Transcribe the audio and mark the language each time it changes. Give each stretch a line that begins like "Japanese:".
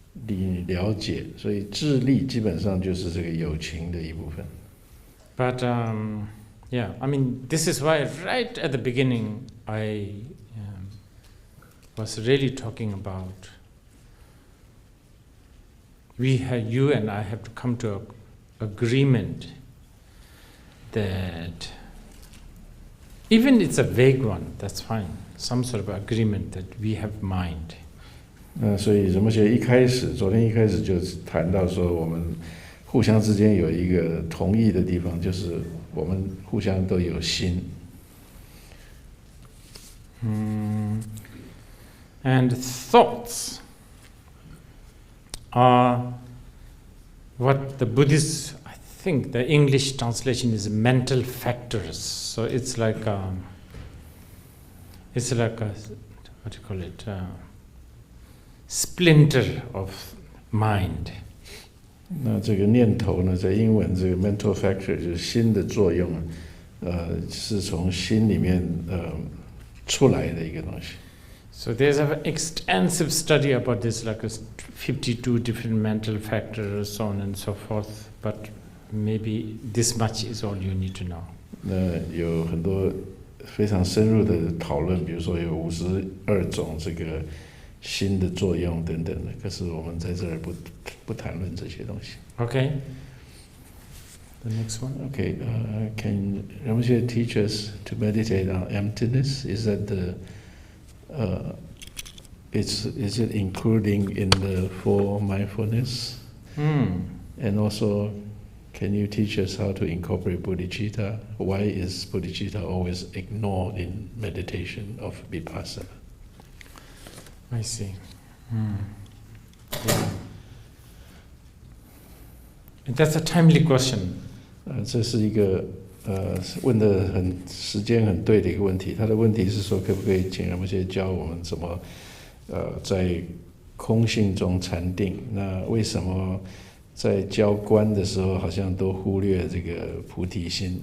Chinese: 你了解，所以智力基本上就是这个有情的一部分。
English: But I mean, this is why right at the beginning I was really talking about you and I have to come to an agreement that even it's a vague one, that's fine, some sort of agreement that we have mind.
Chinese: 所以什么学昨天一开始就谈到说，我们互相之间有一个同意的地方，就是我们互相都有心。
English: And thoughts are what the Buddhists, I think the English translation is mental factors. So it's like a what do you call it? Splinter of mind.
Chinese: 那这个念头呢，在英文这个 mental factor 就是心的作用，是从心里面出来的一个东西。
English: So there's an extensive study about this, like 52 different mental factors, so on and so forth. But maybe this much is all you need to know.
Chinese: 那有很多非常深入的讨论，比如说有52种这个心的作用等等的。可是我们在这儿不谈论这些东西。
English: Okay. The next one. Okay. Can Ramesha teach us to meditate on emptiness? Is that is it including in the 4 mindfulness? And also, can you teach us how to incorporate bodhicitta? Why is bodhicitta always ignored in meditation of Vipassana? I see. Yeah. That's a timely question.
Chinese: 这是一个问的时间很对的一个问题。他的问题是说，可不可以请人们先教我们怎么在空性中禅定？那为什么在教观的时候好像都忽略这个菩提心？